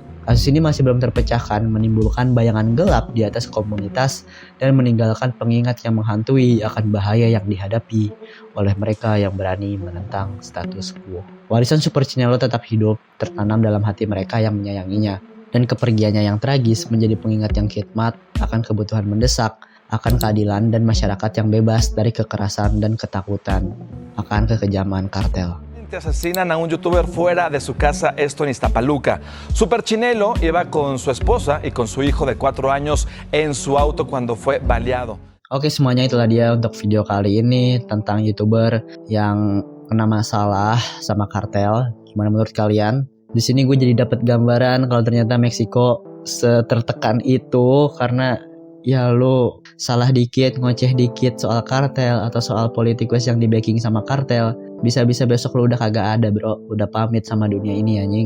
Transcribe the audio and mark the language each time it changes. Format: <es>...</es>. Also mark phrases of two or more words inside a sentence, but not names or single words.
<id>Kasus ini masih belum terpecahkan, menimbulkan bayangan gelap di atas komunitas dan meninggalkan pengingat yang menghantui akan bahaya yang dihadapi oleh mereka yang berani menentang status quo. Warisan Super Chinelo tetap hidup, tertanam dalam hati mereka yang menyayanginya. Dan kepergiannya yang tragis menjadi pengingat yang khidmat akan kebutuhan mendesak, akan keadilan dan masyarakat yang bebas dari kekerasan dan ketakutan akan kekejaman kartel.</id> <es>Asesinan a un youtuber fuera de su casa, esto en Ixtapaluca. Super Chinelo iba con su esposa y con su hijo de 4 años en su auto cuando fue baleado.</es> <id>Oke, semuanya itulah dia untuk video kali ini tentang YouTuber yang kena masalah sama kartel. Gimana menurut kalian? Di sini gue jadi dapat gambaran kalau ternyata Meksiko setertekan itu karena ya lo salah dikit, ngoceh dikit soal kartel atau soal politikus yang di backing sama kartel, bisa-bisa besok lo udah kagak ada bro, udah pamit sama dunia ini anjing.</id>